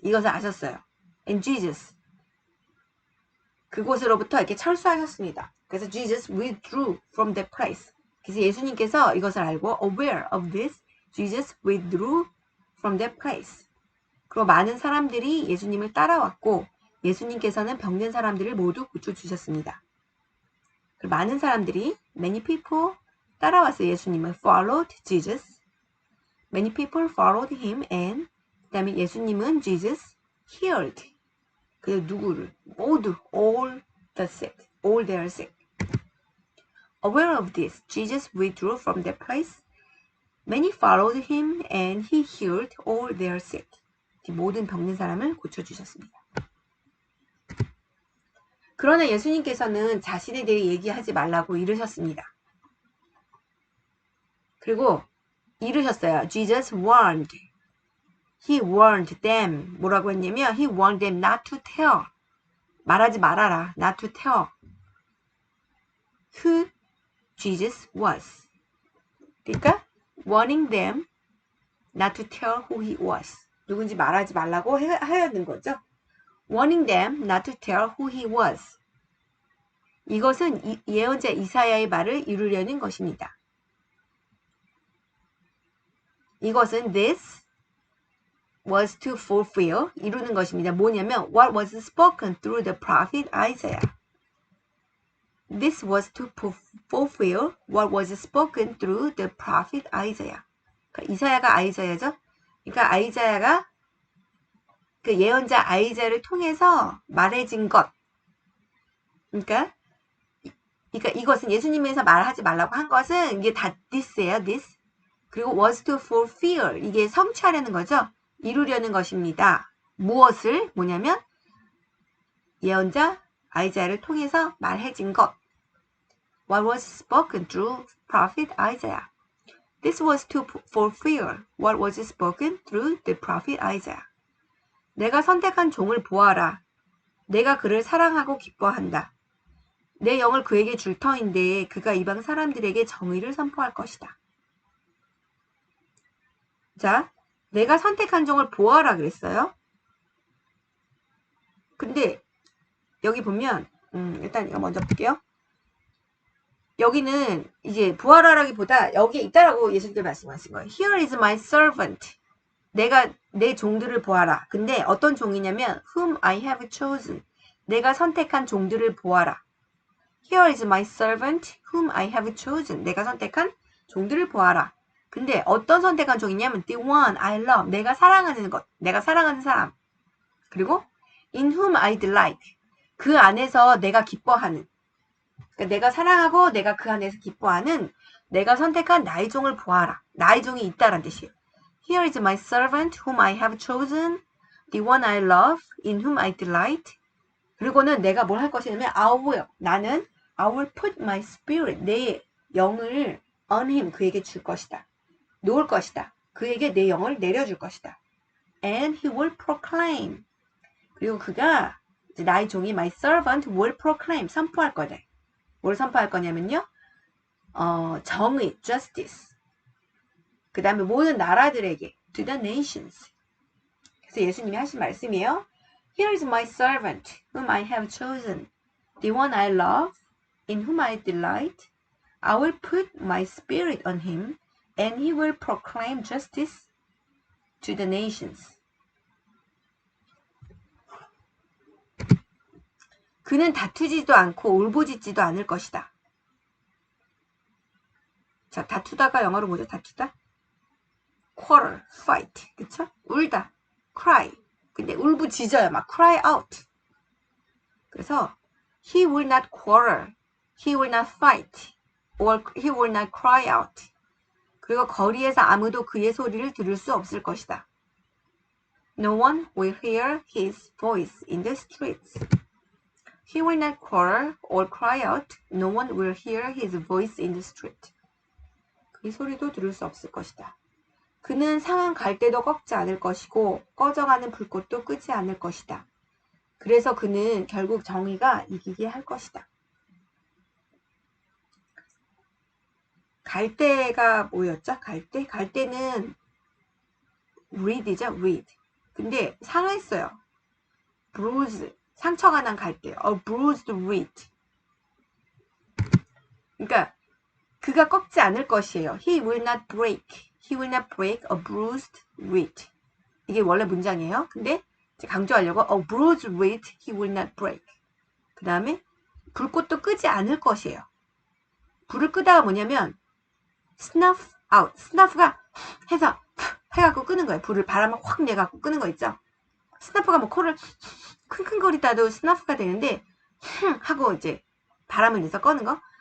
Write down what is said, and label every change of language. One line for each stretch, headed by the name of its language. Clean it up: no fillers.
Korean: 이것을 아셨어요.
English: And Jesus
Korean: 그곳으로부터 이렇게 철수하셨습니다. 그래서
English: Jesus withdrew from that place.
Korean: 그래서 예수님께서 이것을 알고
English: aware of this, Jesus withdrew from that place.
Korean: 그리고 많은 사람들이 예수님을 따라왔고 예수님께서는 병든 사람들을 모두 고쳐주셨습니다. 많은 사람들이
English: many people
Korean: 따라왔어요. 예수님을
English: followed Jesus. Many people followed him and
Korean: 그 다음에 예수님은
English: Jesus healed.
Korean: 그 누구를? 모두
English: all the sick. all their sick. Aware of this, Jesus withdrew from that place. Many followed him and he healed all their sick.
Korean: 모든 병든 사람을 고쳐주셨습니다. 그러나 예수님께서는 자신에 대해 얘기하지 말라고 이르셨습니다. 그리고 이르셨어요.
English: Jesus warned. He warned them.
Korean: 뭐라고 했냐면
English: He warned them not to tell.
Korean: 말하지 말아라.
English: Not to tell. Who Jesus was.
Korean: 그러니까
English: warning them not to tell who he was.
Korean: 누군지 말하지 말라고 하였는 거죠.
English: warning them not to tell who he was.
Korean: 이것은 예언자 이사야의 말을 이루려는 것입니다. 이것은
English: this was to fulfill,
Korean: 이루는 것입니다. 뭐냐면
English: what was spoken through the prophet Isaiah. This was to fulfill what was spoken through the prophet Isaiah.
Korean: 그러니까 이사야가 아이자야죠. 그러니까 아이자야가 그 예언자 아이자야를 통해서 말해진 것. 그러니까 이것은 예수님에서 말하지 말라고 한 것은 이게 다 this예요.
English: this.
Korean: 그리고
English: was to fulfill.
Korean: 이게 성취하려는 거죠. 이루려는 것입니다. 무엇을? 뭐냐면 예언자 아이자야를 통해서 말해진 것.
English: What was spoken through prophet Isaiah. This was to fulfill what was spoken through the prophet Isaiah.
Korean: 내가 선택한 종을 보아라. 내가 그를 사랑하고 기뻐한다. 내 영을 그에게 줄 터인데 그가 이방 사람들에게 정의를 선포할 것이다. 자, 내가 선택한 종을 보아라 그랬어요. 근데 여기 보면 일단 이거 먼저 볼게요. 여기는 이제 보아라라기보다 여기에 있다라고 예수님께서 말씀하신 거예요.
English: Here is my servant.
Korean: 내가 내 종들을 보아라. 근데 어떤 종이냐면
English: whom I have chosen.
Korean: 내가 선택한 종들을 보아라.
English: Here is my servant whom I have chosen.
Korean: 내가 선택한 종들을 보아라. 근데 어떤 선택한 종이냐면
English: the one I love.
Korean: 내가 사랑하는 것. 내가 사랑하는 사람. 그리고
English: in whom I delight.
Korean: 그 안에서 내가 기뻐하는. 그러니까 내가 사랑하고 내가 그 안에서 기뻐하는 내가 선택한 나의 종을 보아라. 나의 종이 있다란 뜻이에요.
English: Here is my servant whom I have chosen, the one I love, in whom I delight.
Korean: 그리고는 내가 뭘 할 것이냐면 나는
English: I will put my spirit,
Korean: 내 영을
English: on him,
Korean: 그에게 줄 것이다. 놓을 것이다. 그에게 내 영을 내려줄 것이다.
English: And he will proclaim.
Korean: 그리고 그가 나의 종이
English: my servant will proclaim,
Korean: 선포할 거다. 뭘 선포할 거냐면요. 정의, justice. 그 다음에 모든 나라들에게,
English: to the nations.
Korean: 그래서 예수님이 하신 말씀이에요.
English: Here is my servant, whom I have chosen, the one I love, in whom I delight. I will put my spirit on him, and he will proclaim justice to the nations.
Korean: 그는 다투지도 않고 울부짖지도 않을 것이다. 자, 다투다가 영어로 뭐죠? 다투다? quarrel, fight. 그쵸? 울다, cry. 근데 울부짖어요. 막 cry out. 그래서
English: He will not quarrel. He will not fight. Or he will not cry out.
Korean: 그리고 거리에서 아무도 그의 소리를 들을 수 없을 것이다.
English: No one will hear his voice in the streets. He will not quarrel or cry out. No one will hear his voice in the street.
Korean: 그의 소리도 들을 수 없을 것이다. 그는 상한 갈대도 꺾지 않을 것이고 꺼져가는 불꽃도 끄지 않을 것이다. 그래서 그는 결국 정의가 이기게 할 것이다. 갈대가 뭐였죠? 갈대? 갈대는 reed이죠, reed. 근데 상했어요. bruise, 상처가 난 갈대.
English: A bruised reed.
Korean: 그러니까 그가 꺾지 않을 것이에요.
English: He will not break. He will not break a bruised reed.
Korean: 이게 원래 문장이에요. 근데 강조하려고
English: a bruised reed he will not break.
Korean: 그 다음에 불꽃도 끄지 않을 것이에요. 불을 끄다가 뭐냐면 snuff out. snuff가 해서 해갖고 끄는 거예요. 불을 바람을 확 내갖고 끄는 거 있죠. 스나프가 뭐 코를 킁킁거리다도 스나프가 되는데 하고 이제 바람을 내서 꺼는 거.